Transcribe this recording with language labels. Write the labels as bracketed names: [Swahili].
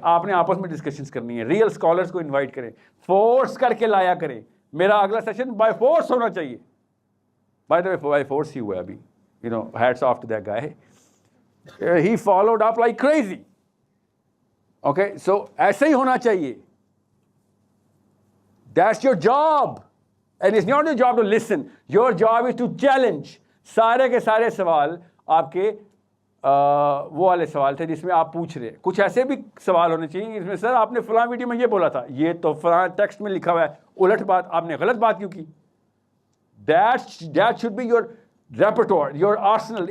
[Urdu] آپ نے آپس میں ڈسکشنز کرنی ہے، ریئل اسکالرس کو انوائٹ کریں، فورس کر کے لایا کریں. میرا اگلا سیشن بائی فورس ہونا چاہیے. By the way by force ہی ہوا ہے ابھی. [English] You know hats off to that guy. He followed up like crazy. [Urdu] Okay, سو ایسا ہی ہونا چاہیے. [English] That's your job. And it's not your job to listen. Your job is to challenge. [Urdu] سارے کے سارے سوال آپ کے وہ والے سوال تھے جس میں آپ پوچھ رہے. کچھ ایسے بھی سوال ہونے چاہیے اس میں، سر آپ نے فلاں ویڈیو میں یہ بولا تھا، یہ تو فلاں ٹیکسٹ میں لکھا ہوا ہے، الٹ بات، آپ نے غلط بات کیوں کی. [English] That should be your repertoire, your arsenal.